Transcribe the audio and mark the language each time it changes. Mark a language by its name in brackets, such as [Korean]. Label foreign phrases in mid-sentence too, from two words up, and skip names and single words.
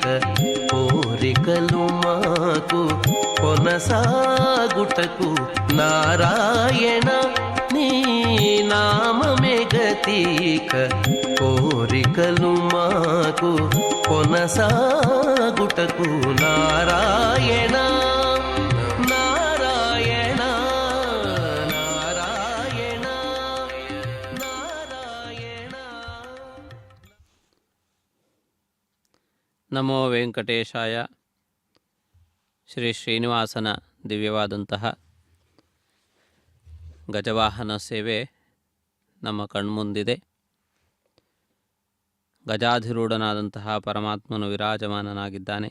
[Telugu] కోరికలు మాకు కొనసాగుటకు నారాయణ నీ నామమే గతిక కోరికలు మాకు కొనసాగుటకు నారాయణ నారాయణ నారాయణ నారాయణ. [Kannada] ನಮೋ ವೆಂಕಟೇಶಾಯ. ಶ್ರೀ ಶ್ರೀನಿವಾಸನ ದಿವ್ಯವಾದಂತಹ ಗಜವಾಹನ ಸೇವೆ ನಮ್ಮ ಕಣ್ಮುಂದಿದೆ. ಗಜಾಧಿರೂಢನಾದಂತಹ ಪರಮಾತ್ಮನು ವಿರಾಜಮಾನನಾಗಿದ್ದಾನೆ.